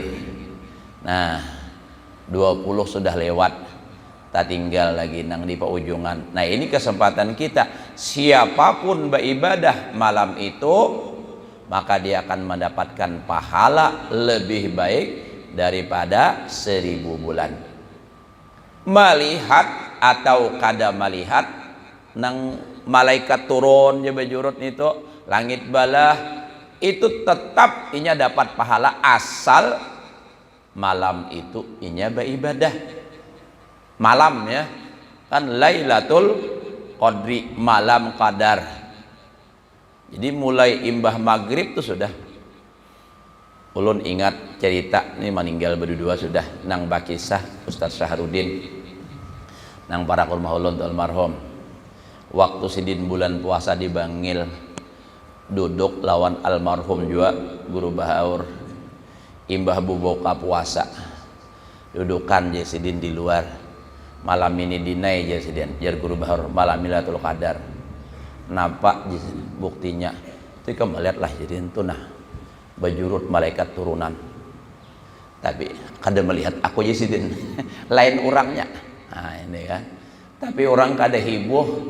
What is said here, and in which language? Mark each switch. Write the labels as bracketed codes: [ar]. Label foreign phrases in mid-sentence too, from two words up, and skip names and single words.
[bjn] Nah, 20 sudah lewat, tak tinggal lagi nang di ujungan. [id] Nah, ini kesempatan kita. Siapapun beribadah malam itu, maka dia akan mendapatkan pahala lebih baik daripada 1000 bulan. [bjn] Melihat atau kada melihat nang malaikat turun je bejurut itu langit balah, itu tetap inya dapat pahala asal malam itu inya beribadah. Malam ya kan Lailatul Qadri, malam qadar. Jadi mulai imbah maghrib tuh sudah ulun ingat cerita ini meninggal berdua sudah nang bakisah Ustaz Syahrudin nang para kulmah ulun tu almarhum. waktu sidin bulan puasa dibanggil duduk lawan almarhum juga guru bahaur imbah buka puasa dudukan je sidin di luar malam ini dinai je sidin jar guru bahaur malam Lailatul Qadar nampak je buktinya itu kamu lihatlah sidin tuh nah bajurut malaikat turunan tapi kada melihat aku je sidin lain orangnya nah ini kan tapi orang kada heboh